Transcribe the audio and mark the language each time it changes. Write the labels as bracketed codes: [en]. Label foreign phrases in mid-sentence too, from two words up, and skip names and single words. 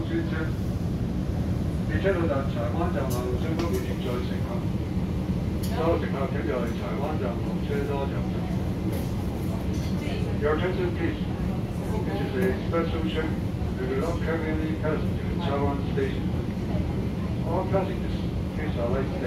[yue] 專車，列車到達柴灣站後，將不會接載乘客，所有乘客請在柴灣站落車多站實。 [en] Your attention please. This is a special train. We will not carry any passengers at Taiwan Station. All passengers, please alight there.